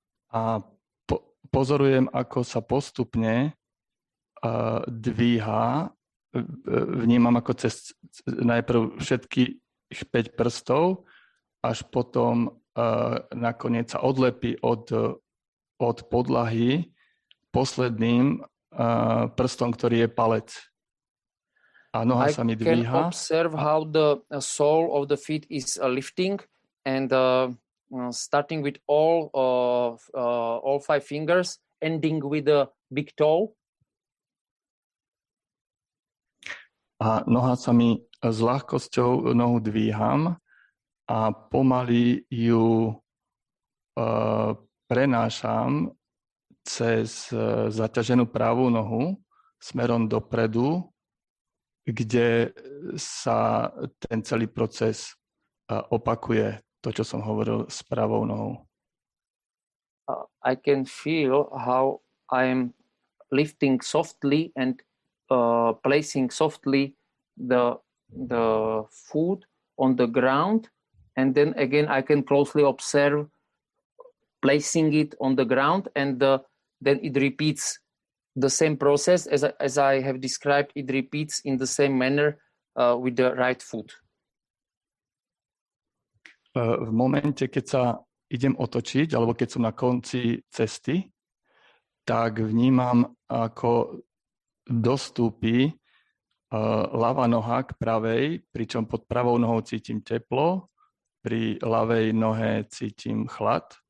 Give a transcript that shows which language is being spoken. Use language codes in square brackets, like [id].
[sk] A pozorujem, ako sa postupne dvíha, vnímam ako cez najprv všetkých 5 prstov, až potom nakoniec sa odlepí od podlahy posledným prstom, ktorý je palec. A noha sa mi dvíha. [en] I can observe how the sole of the feet is lifting and starting with all 5 fingers, ending with the big toe. [sk] A noha sa mi s ľahkosťou nohu dvíham a pomaly ju prenášam cez zaťaženú pravú nohu smerom dopredu, kde sa ten celý proces opakuje, to, čo som hovoril s pravou nohou. [en] I can feel how I'm lifting softly and placing softly the foot on the ground, and then again I can closely observe placing it on the ground, and then it repeats the same process as I have described. It repeats in the same manner with the right foot. [sk] V momente, keď sa idem otočiť, alebo keď som na konci cesty, tak vnímam, ako dostúpi ľavá noha k pravej, pričom pod pravou nohou cítim teplo, pri ľavej nohe cítim chlad.